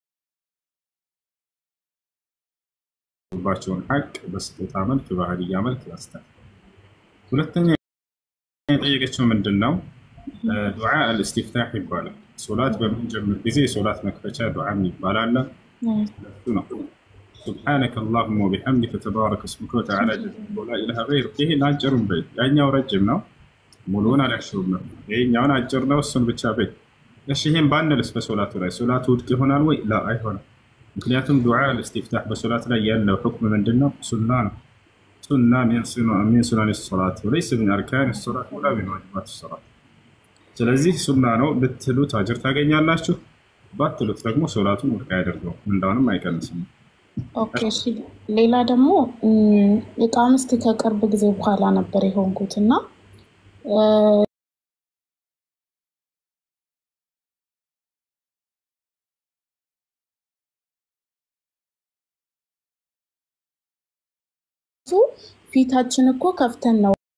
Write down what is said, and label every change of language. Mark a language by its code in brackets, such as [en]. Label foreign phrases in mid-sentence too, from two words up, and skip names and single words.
[am] ባቸውን ሐቅ በስጦታ መልክ ባህሪያ መልክ ያስታል። ሁለተኛ የጠየቀችው ምንድነው ዱዓ الاستفتاح ይባላል። ሶላት በመጀመር ጊዜ ሶላት መክፈቻ ዱዓ ይባላል። እሱ ነው [ar] سبحانك اللهم وبحمدك تبارك اسمك وتعالى جدك ولا اله غيرك [am] ይሄ አጭሩን በይ ያኛው ረጅም ነው ሙሉውን አላሽውም ነው ይሄኛው አጭር ነው እሱን ብቻ በይ እሺ ይሄን ባንልስ በሶላቱ ላይ ሶላቱ ውድቅ ይሆናል ወይ لا አይሆንም ምክንያቱም ዱዓ الاستفتاح በሶላት ላይ ያለው ሁክም ምንድነው ሱና ነው ሱና [ar] من سنن الصلاه وليس من اركان الصلاه ولا من واجبات الصلاه [am] ስለዚህ ሱና ነው ብትሉት አጅር ታገኛላችሁ ባትሉት ደግሞ ሶላቱን ውድቅ ያደርገው ምንዳንም አይቀንስም። ኦኬ እሺ ሌላ ደግሞ ኢቃምስት ከቅርብ ጊዜ በኋላ ነበር የሆንኩትና ፊታችን እኮ ከፍተን ነው